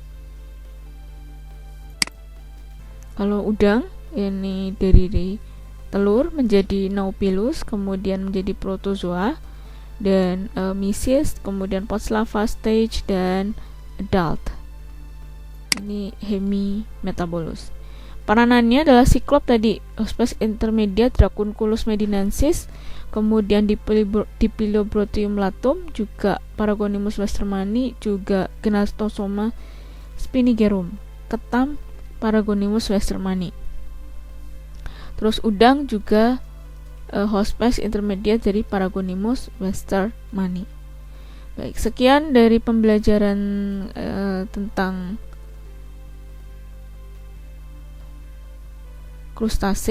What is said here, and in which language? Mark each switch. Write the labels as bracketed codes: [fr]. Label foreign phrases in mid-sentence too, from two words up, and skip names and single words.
[id] Kalau udang ini dari telur menjadi Nautilus, kemudian menjadi protozoa, dan mysis, kemudian post-larva stage, dan adult. Ini hemimetabolus. Peranannya adalah siklop tadi, spesies intermediate Dracunculus medinensis, kemudian Diplilobrotium latum, juga Paragonimus westermani, juga Gnatosoma spinigerum, ketam Paragonimus westermani. Terus udang juga hospes intermediate dari Paragonimus westermani. Baik, sekian dari pembelajaran tentang krustase.